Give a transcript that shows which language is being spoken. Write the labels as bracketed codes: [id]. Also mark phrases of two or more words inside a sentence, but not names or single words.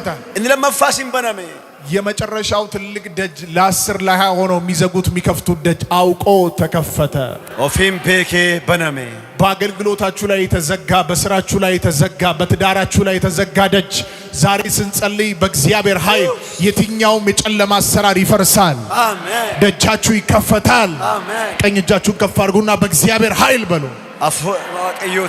[om] inni lammaffaa sin baname [am] የመጨረሻው ትልቅ ደጅ ለ10 ለ20 ሆኖ የሚዘጉት የሚከፍቱት ደጅ አውቆ ተከፈተ [om] ofiin beekee baname [am] በአገልግሎታችሁ ላይ የተዘጋ በስራችሁ ላይ የተዘጋ በትዳራችሁ ላይ የተዘጋ ደጅ ዛሬ ስንጸልይ በእግዚአብሔር ኃይል የትኛውም የጨለማ አሰራር ይፈርሳል አሜን ደጃችሁ ይከፈታል አሜን ቀኝ እጃችሁን ከፍ አድርጉና በእግዚአብሔር ኃይል በሉ [om] waaqayyooti